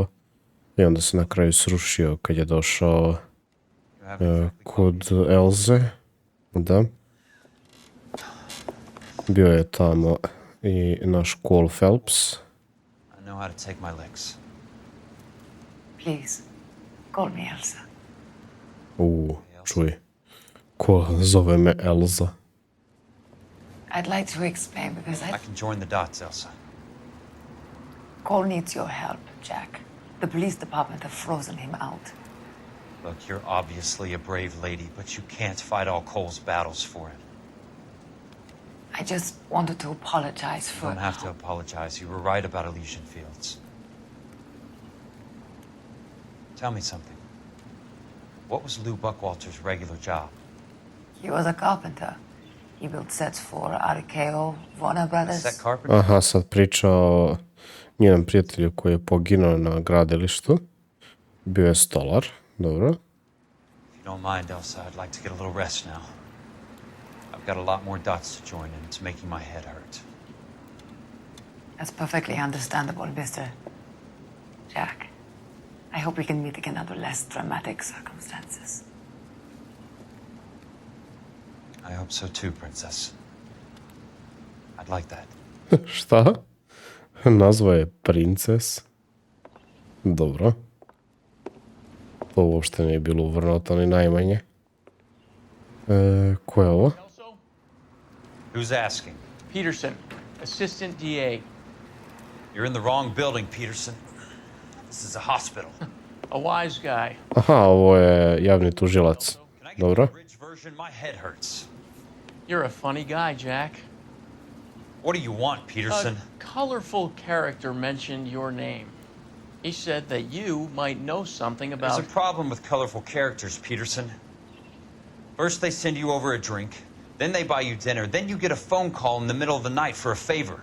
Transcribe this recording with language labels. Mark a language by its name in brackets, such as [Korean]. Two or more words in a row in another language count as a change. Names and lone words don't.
[Serbian] I onda se na kraju srušio kad je došao kod Elze, da. Bio je tamo i naš Cole Phelps. [English] Please, call me Elsa. [Serbian] Čuj, ko zove me Elza? [English] I'd like to explain because I can join the dots, Elsa. Cole needs your help, Jack. The police department have frozen him out. Look, you're obviously a brave lady, but you can't fight all Cole's battles for him. I just wanted to apologize for... You don't have to apologize. You were right about Elysian Fields. Tell me something. What was Lou Buckwalter's regular job? He was a carpenter. He built sets for RKO, Warner Brothers. Set carpenter? [Serbian] Aha, sad priča o njenom prijatelju koji je poginuo na gradilištu. Bio je stolar, dobro. [English] If you don't mind, Elsa, I'd like to get a little rest now. I've got a lot more dots to join and it's making my head hurt. That's perfectly understandable, Mr. Jack. I hope we can meet again under less dramatic circumstances. I hope so too, Princess. I'd like that. [Serbian] Šta? Nazva je Princes. Dobro. To uopšte nije bilo uvrnuto ni najmanje. Ko je ovo? [English] Who's asking? Peterson, assistant DA. You're in the wrong building, Peterson. This is a hospital. A wise guy. [Serbian] Aha, ovo je javni tužilac. [English] Can I get [Serbian] Dobro. [English] the bridge version? My head hurts. You're a funny guy, Jack. What do you want, Peterson? A colorful character mentioned your name. He said that you might know something about... There's a problem with colorful characters, Peterson. First they send you over a drink, then they buy you dinner, then you get a phone call in the middle of the night for a favor.